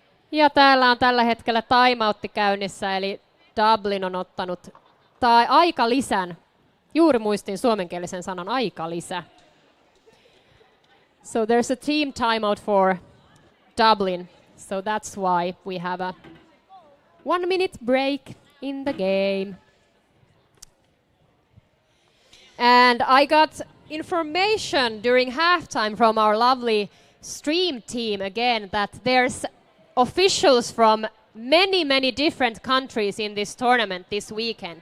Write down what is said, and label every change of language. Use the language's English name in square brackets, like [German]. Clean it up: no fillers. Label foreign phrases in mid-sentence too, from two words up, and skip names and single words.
[Finnish] Ja täällä on tällä hetkellä timeoutti käynnissä, eli Dublin on ottanut aikalisän. Juuri muistin suomenkielisen sanan aikalisä. [English] So there's a team timeout for Dublin. So that's why we have a 1 minute break in the game. And I got information during halftime from our lovely stream team again that there's officials from many different countries in this tournament this weekend.